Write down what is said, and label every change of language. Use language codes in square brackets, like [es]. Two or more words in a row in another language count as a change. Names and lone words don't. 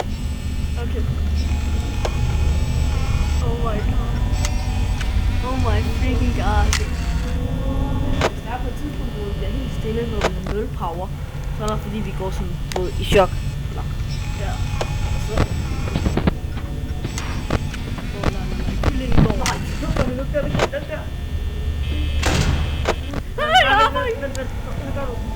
[en] Okay. Oh my god. Oh my freaking god. [da] Hvis der er på et tidspunkt, hvor vi bliver helt stille, når vi har 0 power, så er det fordi, vi går sådan både i chok. Ja. Og så... Nej, kyllingen går. Nej, nu gør vi den der. Vent. Nu gør du.